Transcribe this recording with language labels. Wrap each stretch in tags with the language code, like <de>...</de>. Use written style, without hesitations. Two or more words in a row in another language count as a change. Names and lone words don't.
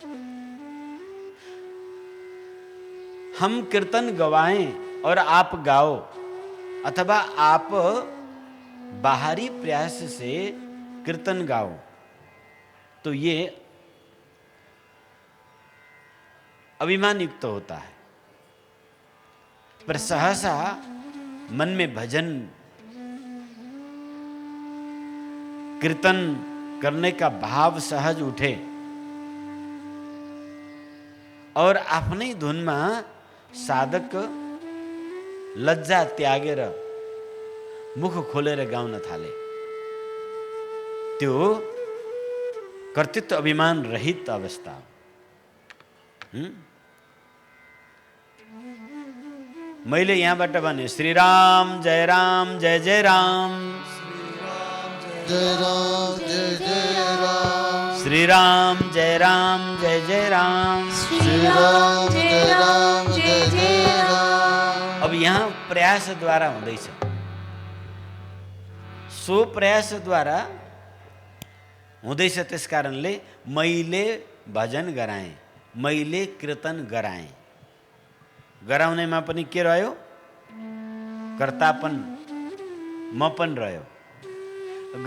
<hi>हम कीर्तन गवाएं और आप गाओ अथवा आप बाहरी प्रयास से कीर्तन गाओ तो ये अभिमान युक्त होता है। पर सहसा मन में भजन कीर्तन करने का भाव सहज उठे और</hi> <ne>आफ्नै धुनमा साधक लज्जा त्यागेर मुख खोलेर गाउन थाले, त्यो कर्तृत्व अभिमान रहित अवस्था। मैले यहाँबाट भने श्री राम जय राम जय जय राम, जय राम जय जय राम, श्री राम जय राम जय जय राम, श्री राम जय राम जय जय राम। अब यहाँ प्रयास द्वारा हुँदैछ। सो प्रयास द्वारा हुँदैछ। त्यस कारणले मैले भजन गराएँ, मैले कीर्तन गराएँ। गराउनेमा पनि के रह्यो? कर्तापन, मपन रह्यो।</ne>